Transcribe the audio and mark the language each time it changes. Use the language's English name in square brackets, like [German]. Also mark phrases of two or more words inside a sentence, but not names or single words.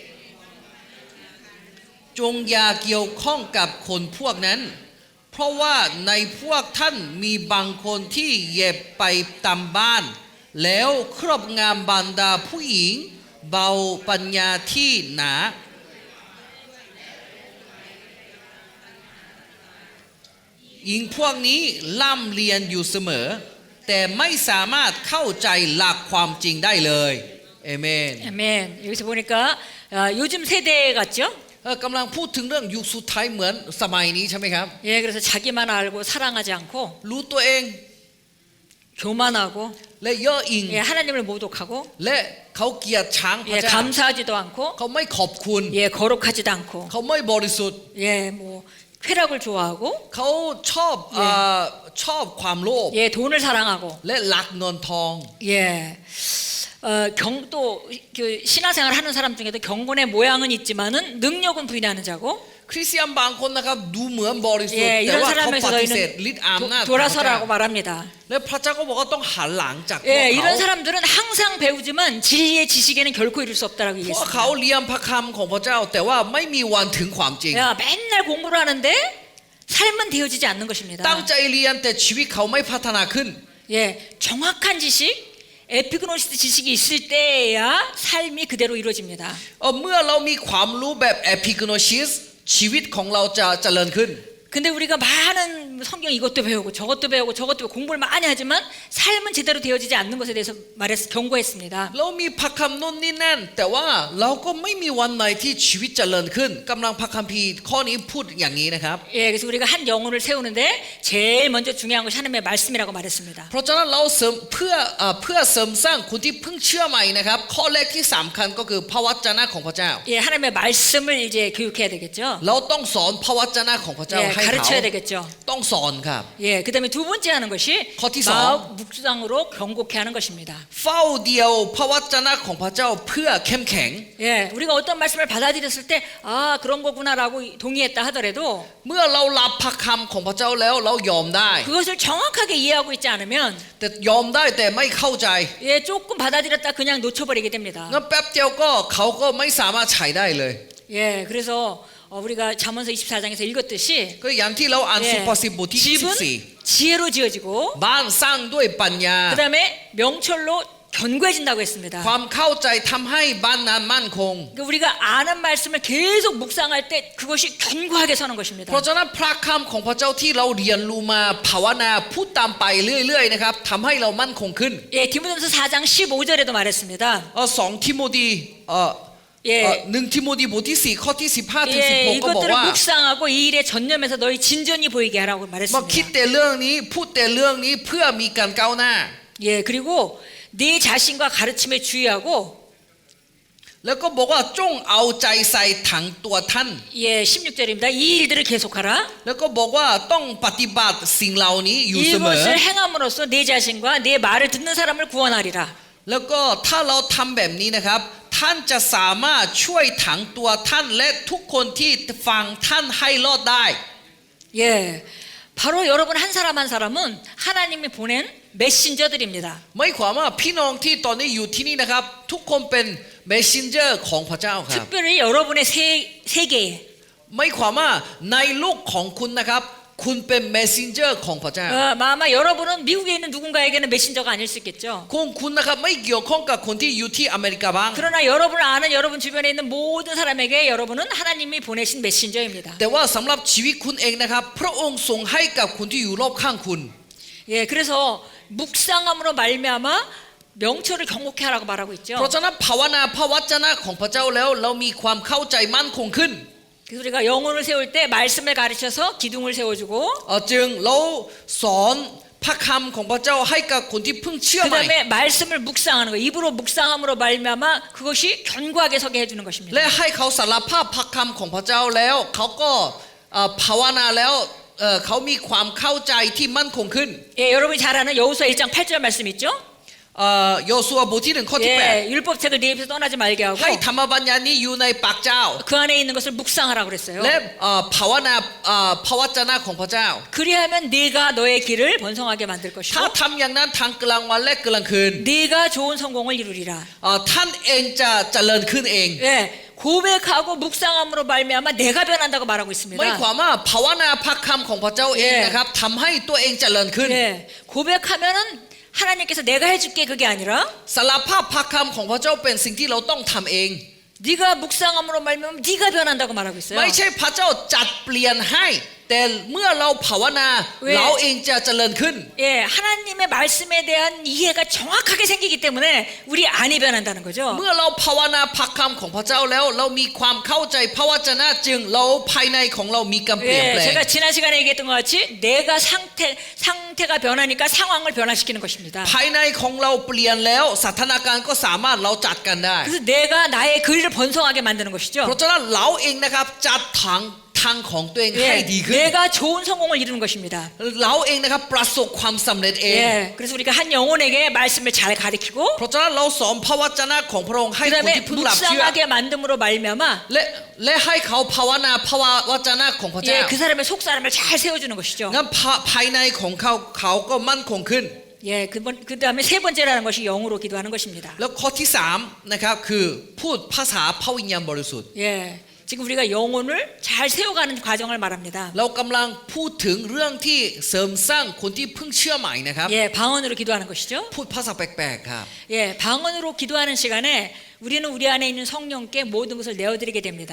[Thai] จงอย่าเกี่ยวข้องกับคนพวกนั้นเพราะว่าในพวกท่านมีบางคนที่เหย็บไปตามบ้านแล้วครอบงำบรรดาผู้หญิงเบาปัญญาที่หนาหญิงพวกนี้ล่ำเรียนอยู่เสมอแต่ไม่สามารถเข้าใจหลักความจริงได้เลยเอเมน [Korean] 아멘. 여기서 보니까 요즘 세대 같죠? [Thai] กำลังพูดถึงเรื่องยุคสุดท้ายเหมือนสมัยนี้ใช่ไหมครับ [Korean] 예, 그래서 자기만 알고 사랑하지 않고 [Thai] รู้ตัวเอง [Korean] 교만하고 [Thai] และเย่อหยิ่ง [Korean] 예, 하나님을 모독하고 [Thai] และเขาเกลียดชังพ [Korean] 예, [Thai] ระเจ้า [Korean] 감사하지도 않고 [Thai] เขาไม่ขอบคุณ [Korean] 예, 거룩하지도 않고 [Thai] เขาไม่บริสุทธิ์ [Korean] 예, 뭐 쾌락을 좋아하고 [Thai] เขาชอบความโลภ [Korean] 예, 돈을 사랑하고 [Thai] และรักเงินทอง [Korean] 예. 또 신화생활 하는 사람 중에도 경건의 모양은 있지만은 능력은 부인하는 자고 [Thai] คริสเตียนบางคนนะครับดูเหมือนบริสุทธิ์ [Korean] 예, [Thai] แต่ [Korean] 이런 [Thai] ว่าเขาป [Korean] 사람에서 [Thai] ฏิเสธ [Korean] 너희는 [Thai] ฤทธิ์อำนาจของพระเจ้า [Korean] 돌아서라고 말합니다. [Thai] และพระเจ้าก็บอกว่าต้องหันหลังจากพวก [Korean] 예, [Thai] เขา [Korean] 이런 사람들은 항상 배우지만 진리의 지식에는 결코 이룰 수 없다라고 [Thai] เพราะเขา [Korean] 얘기했습니다. [Thai] เรียนพระคำของพระเจ้า แต่ว่าไม่มีวันถึงความจริง [Korean] 야, 맨날 공부를 하는데 삶은 되어지지 않는 것입니다. [Thai] ตั้งใจเรียนแต่ชีวิตเขาไม่พัฒนาขึ้น [Korean] 예, 정확한 지식, 에피그노시스 지식이 있을 때야 삶이 그대로 이루어집니다. [Thai] เมื่อเรามีความรู้แบบ epignosis ชีวิตของเราจะเจริญขึ้น [Korean] 근데 우리가 많은 성경 이것도 배우고 저것도 배우고 저것도 배우고 공부를 많이 하지만 삶은 제대로 되어지지 않는 것에 대해서 경고했습니다. [Thai] เรามีพระคำนู่นนี่นั่นแต่ว่าเราก็ไม่มีวันไหนที่ชีวิตเจริญขึ้นกำลังพระคัมภีร์ข้อนี้พูดอย่างนี้นะครับ [Korean] 예, 그래서 우리가 한 영혼을 세우는데 제일 먼저 중요한 것이 하나님의 말씀이라고 말했습니다. [Thai] เพราะฉะนั้นเราเสริมเพื่อเสริมสร้างคนที่เพิ่งเชื่อใหม่นะครับข้อแรกที่สำคัญก็คือพระวจนะของพระเจ้า [Korean] 예, 하나님의 말씀을 이제 교육해야 되겠죠. [Thai] เราต้องสอนพระวจนะของพระเจ้า [Korean] 예, [Thai] ให้เขา [Korean] 가르쳐야 되겠죠. [Thai] ต้องสอนครับ [Korean] 예, 그다음에 두 번째 하는 것이 거기서 마음 묵상으로 경고케 하는 것입니다. [Thai] เฝ้าเดียวพระวจนะของพระเจ้าเพื่อเข้มแข็ง [Korean] 예, 우리가 어떤 말씀을 받아들였을 때 아, 그런 거구나라고 동의했다 하더라도 [Thai] เมื่อเรารับพระคำของพระเจ้าแล้วเรายอมได้ [Korean] 그것을 정확하게 이해하고 있지 않으면 [Thai] แต่ยอมได้แต่ไม่เข้าใจ [Korean] 예, 조금 받아들였다 그냥 놓쳐버리게 됩니다. [Thai] งั้นแป๊บเดียวก็เขาก็ไม่สามารถใช้ได้เลย [Korean] 예, 그래서 우리가 잠언서 24장에서 읽었듯이 [Thai] ก็อย่างที่เราอ่านสุภาษิตบทที่ [Korean] 집은 24 지혜로 지어지고 [Thai] บ้านสร้างด้วยปัญญา [Korean] 그다음에 명철로 견고해진다고 했습니다. [Thai] ความเข้าใจทำให้บ้านนั้นมั่นคง [Korean] 그러니까 우리가 아는 말씀을 계속 묵상할 때 그것이 견고하게 서는 것입니다. [Thai] เพราะฉะนั้นพระคำของพระเจ้าที่เราเรียนรู้มาภาวนาพูดตามไปเรื่อยๆนะครับทำให้เรามั่นคงขึ้น [Korean] 예, 디모데전서 4장 15절에도 말했습니다. [Thai] 2 ทิโมธี [Korean] 예, [Thai] 1 ทิโมธีบทที่4ข้อที่15ถึง [Korean] 예, [Thai] 16ก็บอก [Korean] 이것들을 [Thai] ว่า [Korean] 묵상하고 이 일에 전념해서 너희 진전이 보이게 하라고 [Thai] มาคิด [Korean] 말했습니다. [Thai] แต่เรื่องนี้พูดแต่เรื่องนี้เพื่อมีการก้าวหน้า [Korean] 예, 그리고 네 자신과 가르침에 주의하고 [Thai] แล้วก็บอกว่าจงเอาใจใส่ทั้งตัวท่าน [Korean] 예, 16절입니다. 이 일들을 계속하라. [Thai] แล้วก็บอกว่าต้องปฏิบัติสิ่งเหล่านี้อยู่เสมอ [Korean] 이것을 행함으로써 내 자신과 내 말을 듣는 사람을 구원하리라. [Thai] แล้วก็ถ้าเราทำแบบนี้นะครับท่านจะสามารถช่วยทั้งตัวท่านและทุกคนที่ฟังท่านให้รอดได้ [Korean] 예, 바로 여러분 한 사람 한 사람은 하나님이 보낸 메신저들입니다. [Thai] ไม่ความว่าพี่น้องที่ตอนนี้อยู่ที่นี่นะครับทุกคนเป็น messenger ของพระเจ้าครับ [Korean] 특별히 여러분의 세계에 [Thai] ไม่ความว่าในโลกของคุณนะครับคุณเป็น messenger ของพระเจ้า [Korean] 아마 여러분은 미국에 있는 누군가에게는 메신저가 아닐 수 있겠죠. [Thai] คุณนะครับไม่เกี่ยวข้องกับคนที่อยู่ที่อเมริกาบ้าง [Korean] 그러나 여러분을 아는 여러분 주변에 있는 모든 사람에게 여러분은 하나님이 보내신 메신저입니다. [Thai] แต่ว่าสำหรับชีวิตคุณเองนะครับพระองค์ทรงให้กับคนที่อยู่รอบข้างคุณ [Korean] 예, 그래서 묵상함으로 말미암아 명철을 경고케 하라고 말하고 있죠. [Thai] เพราะฉะนั้นภาวนาพระวจนะของพระเจ้าแล้วเรามีความเข้าใจมั่นคงขึ้น [Korean] 그래서 우리가 영혼을 세울 때 말씀을 가르쳐서 기둥을 세워주고 [Thai] จึงเราสอนพระคำของพระเจ้าให้กับคนที่เพิ่งเชื่อใหม่ [Korean] 그다음에 말씀을 묵상하는 거 입으로 묵상함으로 말미암아 그것이 견고하게 서게 해주는 것입니다. [Thai] และให้เขาสารภาพพระคำของพระเจ้าแล้วเขาก็ภาวนาแล้วเขามีความเข้าใจที่มั่นคงขึ้น [Korean] 예, 여러분이 잘 아는 여호수아 1장 8절 말씀 있죠? [Thai] โยซูอาบทที่1ข้อที่ [Korean] 예, 율법책을 네 입에서 떠나지 말게 8 하고 [Thai] ให้ธรรมบัญญัตินี้อยู่ในปากเจ้า [Korean] 그 안에 있는 것을 묵상하라고 그랬어요. [Thai] และภาวนาพระวจนะของพระเจ้า [Korean] 그리하면 네가 너의 길을 번성하게 만들 [Thai] ถ้า [Korean] 것이고 [Thai] ทำอย่างนั้นทั้งกลางวันและกลางคืน [Korean] 네가 좋은 성공을 이루리라. [Thai] ท่านเองจะเจริญขึ้นเอง [Korean] 예, 고백하고 묵상함으로 말미암아 내가 변한다고 말하고 있습니다. [Thai] ไม่ความว่าภาวนาพระคำของพระเจ้าเองนะครับทำให้ตัวเองเจริญขึ้น [Korean] 예, 고백하면은 하나님께서 내가 해줄게 그게 아니라 [Thai] สารภาพพระคำของพระเจ้าเป็นสิ่งที่เราต้องทำเอง [Korean] 네가 묵상함으로 말미암아 네가 변한다고 말하고 있어요. [Thai] ไม่ใช่พระเจ้าจัดเปลี่ยนให้ แต่เมื่อเราภาวนา เว้ย เราเองจะเจริญขึ้น [Korean] 예, 하나님의 말씀에 대한 이해가 정확하게 생기기 때문에 우리 안이 변한다는 거죠. [Thai] เมื่อเราภาวนาพระคำของพระเจ้าแล้ว เรามีความเข้าใจพระวจนะจึงเราภายในของเรามีการเปลี่ยนแปล [Korean] 예, [Thai] ง [Korean] 제가 지난 시간에 얘기했던 것 같이 내가 상태가 변하니까 상황을 변화시키는 것입니다. [Thai] ภายในของเราเปลี่ยนแล้วสถานการณ์ก็สามารถเราจัดกันได้ [Korean] 그래서 내가 나의 거리를 번성하게 만드는 것이죠. [Thai] เพราะฉะนั้นเราเองนะครับจัดทางของตัวเองให้ [Korean] 예, [Thai] ดีขึ้น [Korean] 내가 좋은 성공을 이루는 것입니다. [Thai] เราเองนะครับประสบความสำเร็จเอง [Korean] 예, 그래서 우리가 한 영혼에게 말씀을 잘 가르치고 [Thai] เพราะฉะนั้นเราสอนพระวจนะของพระองค์ให้คน [Korean] 그다음에 [Thai] ที่เพิ่งรับเชื่อ [Korean] 묵상하게 만듦으로 말미암아 [Thai] และให้เขาภาวนาพระวจนะของพระเจ้า [Korean] 예, 그 사람의 속 사람을 잘 세워주는 것이죠. [Thai] งั้นภายในของเขาก็มั่นคงขึ้น [Korean] 예, 그다음에 세 번째라는 것이 영으로 기도하는 것입니다. [Thai] แล้วข้อที่สามนะครับคือพูดภาษาพระวิญญาณบริสุทธิ์ [Korean] 예, 지금 우리가 영혼을 잘 세워가는 과정을 말합니다. [Thai] เรากำลังพูดถึงเรื่องที่เสริมสร้างคนที่เพิ่งเชื่อใหม่นะครับ [Korean] 예, 방언으로 기도하는 것이죠. [Thai] พูดภาษาแปลกๆครับ [Korean] 예, 방언으로 기도하는 시간에 우리는 우리 안에 있는 성령께 모든 것을 내어드리게 됩니다.